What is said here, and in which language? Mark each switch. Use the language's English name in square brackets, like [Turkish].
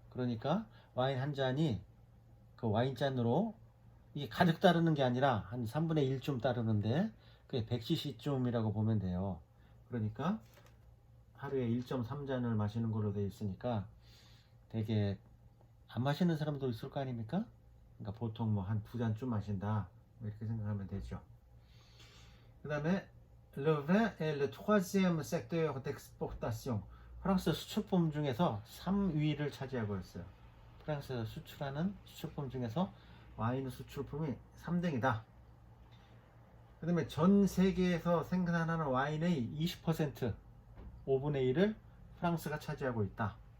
[Korean] 그러니까 와인 한 잔이 그 와인잔으로 이게 가득 따르는 게 아니라 한 3분의 1쯤 따르는데 그게 100cc쯤이라고 보면 돼요. 그러니까 하루에 1.3잔을 마시는 걸로 되어 있으니까 되게 안 마시는 사람도 있을 거 아닙니까? 그러니까 보통 뭐 한 2잔쯤 마신다, 이렇게 생각하면 되죠. 그 다음에 [French] Le vin est le troisième secteur d'exportation. [Korean] 프랑스 수출품 중에서 3위를 차지하고 있어요. 프랑스에서 수출하는 수출품 중에서 와인 수출품이 3등이다. 그 다음에 전 세계에서 생산하는 와인의 20%, 5분의 1을 프랑스가 차지하고 있다.